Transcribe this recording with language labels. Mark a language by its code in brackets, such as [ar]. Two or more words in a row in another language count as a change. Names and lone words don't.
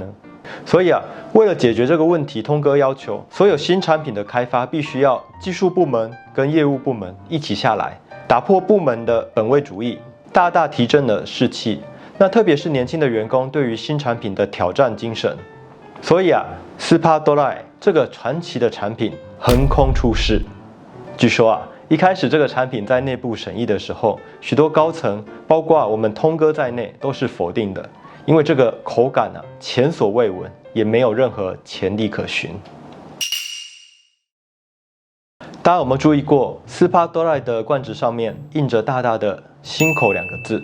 [zh] 所以为了解决这个问题，通哥要求所有新产品的开发必须要技术部门跟业务部门一起下来，打破部门的本位主义，大大提振了士气。那特别是年轻的员工对于新产品的挑战精神。所以スーパードライ这个传奇的产品横空出世。据说一开始这个产品在内部审议的时候，许多高层，包括我们通哥在内，都是否定的，因为这个口感前所未闻，也没有任何潜力可循。大家有没有注意过，斯帕多赖的罐子上面印着大大的“新口”2个字？